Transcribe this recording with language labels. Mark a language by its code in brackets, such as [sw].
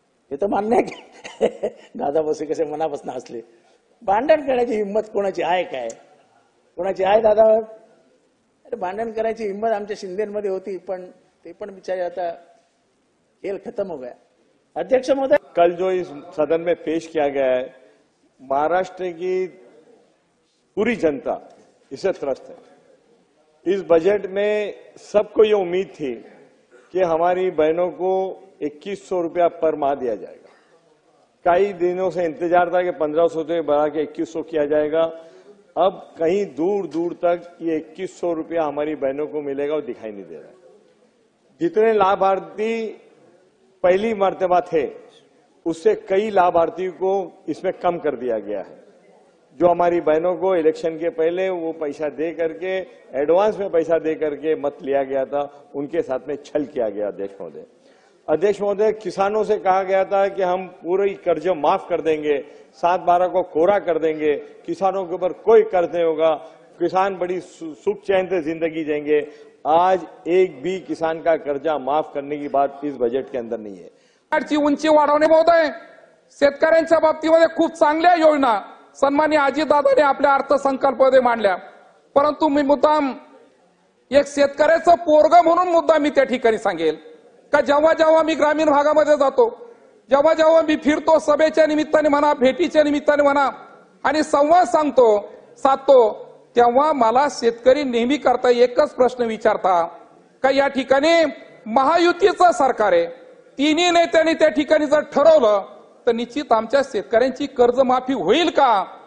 [mr] हे तर मान्य आहे की दादा भुसे कसे मनापासून हसले. भांडण करण्याची हिंमत कोणाची आहे काय, कोणाची आहे दादा? अरे भांडण करायची हिंमत आमच्या शिंदेमध्ये होती, पण ते पण बिचारे आता [hi] खेल खत्म हो गया. [mr] अध्यक्ष महोदय, [hi] कल जो इस सदन में पेश किया गया है, महाराष्ट्र की पूरी जनता इससे त्रस्त है. इस बजट में सबको ये उम्मीद थी कि हमारी बहनों को 2100 रुपया पर माह दिया जाएगा. कई दिनों से इंतजार था कि 1500 से बढ़ा के 2100 किया जाएगा. अब कहीं दूर दूर तक ये 2100 रुपया हमारी बहनों को मिलेगा वो दिखाई नहीं दे रहा है. जितने लाभार्थी पहली मर्तबा थे उससे कई लाभार्थियों को इसमें कम कर दिया गया है. जो हमारी बहनों को इलेक्शन के पहले वो पैसा दे करके एडवांस में पैसा दे करके मत लिया गया था, उनके साथ में छल किया गया. अध्यक्ष महोदय, किसानों से कहा गया था कि हम पूरी कर्ज माफ कर देंगे, 7/12 को कोरा कर देंगे, किसानों के ऊपर कोई कर्ज नहीं होगा, किसान बड़ी सुख चैन से जिंदगी जिएंगे. आज एक भी किसान का कर्जा माफ करने की बात इस बजट के अंदर नहीं है. [mr] उंची वाढवणे महोदय, शेतकऱ्यांच्या बाबतीमध्ये खूप चांगल्या योजना सन्माननीय अजितदादांनी आपल्या अर्थसंकल्पामध्ये मांडल्या. परंतु मी मुद्दाम एक शेतकऱ्याचं पोरग म्हणून मुद्दा मी त्या ठिकाणी सांगेल का जेव्हा जेव्हा मी ग्रामीण भागामध्ये जातो, जेव्हा जेव्हा मी फिरतो, सभेच्या निमित्ताने म्हणा, भेटीच्या निमित्ताने म्हणा, आणि संवाद साधतो, तेव्हा मला शेतकरी नेहमी करता एकच प्रश्न विचारता का या ठिकाणी महायुतीचं सरकार आहे, तिन्ही नेत्यांनी त्या ठिकाणी जर ठरवलं तर निश्चित आमच्या शेतकऱ्यांची कर्जमाफी होईल का?